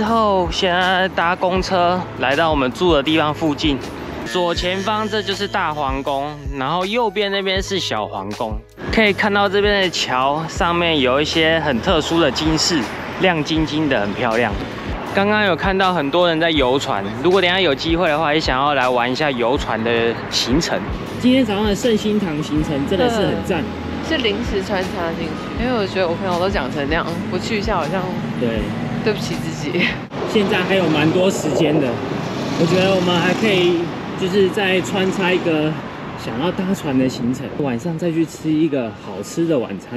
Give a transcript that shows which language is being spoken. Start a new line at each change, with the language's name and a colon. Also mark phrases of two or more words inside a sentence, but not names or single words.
Chinese: 後，現在搭公車來到我們住的地方附近。左前方這就是大皇宮，然後右邊那邊是小皇宮。可以看到這邊的橋上面有一些很特殊的金飾，亮晶晶的，很漂亮。剛剛有看到很多人在遊船，如果等一下有機會的話，也想要來玩一下遊船的行程。今天早上的聖心堂行程真的是很讚，是臨時穿插進去，因為我覺得我朋友都講成那樣，不去一下好像對不起自己。現在還有蠻多時間的，我覺得我們還可以就是再穿插一個想要搭船的行程，晚上再去吃一個好吃的晚餐。